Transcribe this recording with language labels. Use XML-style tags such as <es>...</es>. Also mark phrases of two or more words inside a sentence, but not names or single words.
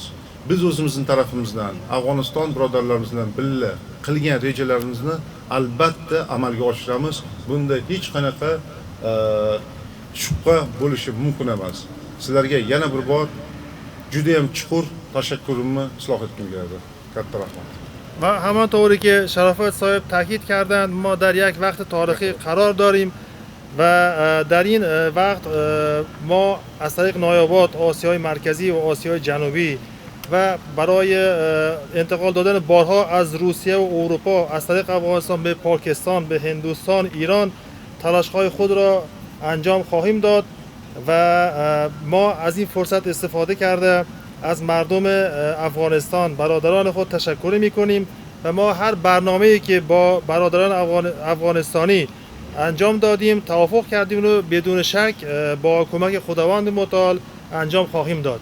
<uz>Biz o'zimizning tarafimizdan Afg'oniston birodarlarimiz bilan birga qilgan rejalarimizni albatta amalga oshiramiz. Bunda hech qanaqa shubha bo'lishi mumkin emas. Sizlarga yana bir bor juda ham chuqur tashakkurimni isloh etgim keladi. Katta rahmat.</uz> <fa>و همانطوری که شرافت صاحب تاکید کردند، ما در یک وقت تاریخی قرار داریم و در این وقت ما از طریق نایاباد، آسیای مرکزی و آسیای جنوبی و برای انتقال دادن بارها از روسیه و اروپا از طریق افغانستان به پاکستان، به هندوستان، ایران تلاش‌های خود را انجام خواهیم داد و ما از این فرصت استفاده کرده از مردم افغانستان برادران خود تشکر می‌کنیم و ما هر برنامه‌ای که با برادران افغانستانی انجام دادیم توافق کردیم و بدون شک با کمک خداوند متعال انجام خواهیم داد.</fa>